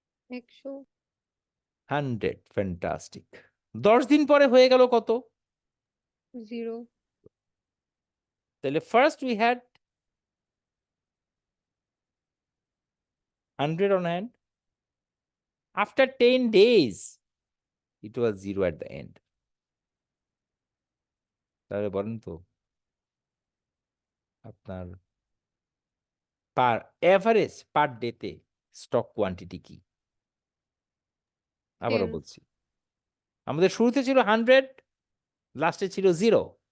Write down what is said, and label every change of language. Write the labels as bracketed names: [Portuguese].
[Bangla] 100। 100। Fantastic. 10 দিন পরে হয়ে গেল কত? 0। [English] তাহলে first we had 100 on hand. After 10 days, it was 0 at the end. [Bangla] তাহলে বলেন তো আপনার পার এভারেজ পার ডেতে স্টক কোয়ান্টিটি কি? আবারও 10। বলছি, আমাদের শুরুতে ছিল 100, লাস্টে ছিল 0।